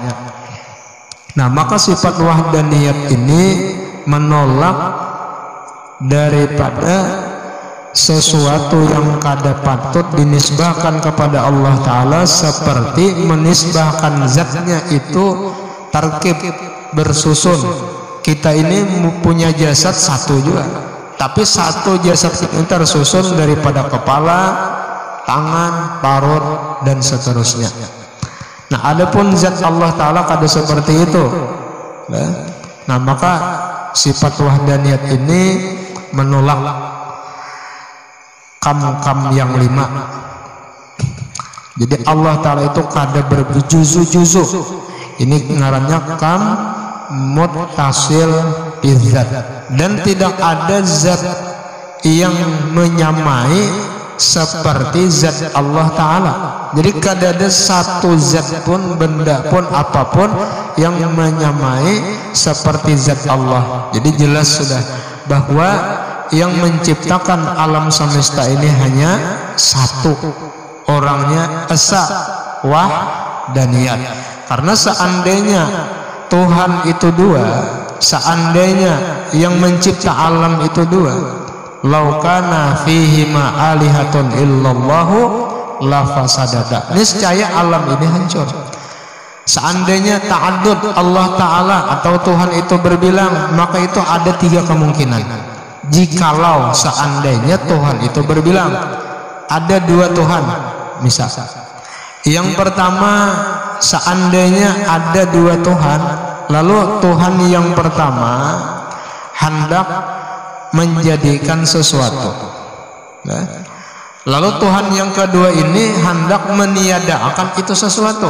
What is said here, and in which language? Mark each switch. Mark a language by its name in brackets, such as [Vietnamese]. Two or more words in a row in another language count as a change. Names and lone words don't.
[Indonesian] Nah, maka sifat wahdaniyat ini menolak daripada sesuatu yang kada patut dinisbahkan kepada Allah Ta'ala, seperti menisbahkan zatnya itu tarkib, bersusun. Kita ini punya jasad satu juga, tapi satu jasad itu tersusun daripada kepala, tangan, parut, dan seterusnya. Nah, adapun zat Allah Ta'ala kada seperti itu. Nah, maka sifat wahdaniyat ini menolak kam-kam yang 5. Jadi Allah Ta'ala itu kada berjuzu-juzu. Ini ngarannya [Arabic] كم متصل بالذات, [Indonesian] dan tidak ada zat yang menyamai seperti zat Allah Ta'ala. Jadi kada ada satu zat pun, benda pun, apapun yang menyamai seperti zat Allah. Jadi jelas sudah bahwa yang menciptakan alam semesta ini hanya satu, orangnya esa, wahdaniyat. Karena seandainya Tuhan itu dua, seandainya yang mencipta alam itu dua, [Arabic] لو كان فيهما آلهة إلا الله لفسدتا. [Indonesian] Niscaya alam ini hancur. Seandainya ta'addud Allah Ta'ala atau Tuhan itu berbilang, maka itu ada 3 kemungkinan. Jikalau seandainya Tuhan itu berbilang, ada 2 Tuhan misal. Yang pertama, seandainya ada 2 Tuhan, lalu Tuhan yang pertama hendak menjadikan sesuatu, lalu Tuhan yang kedua ini hendak meniadakan itu sesuatu.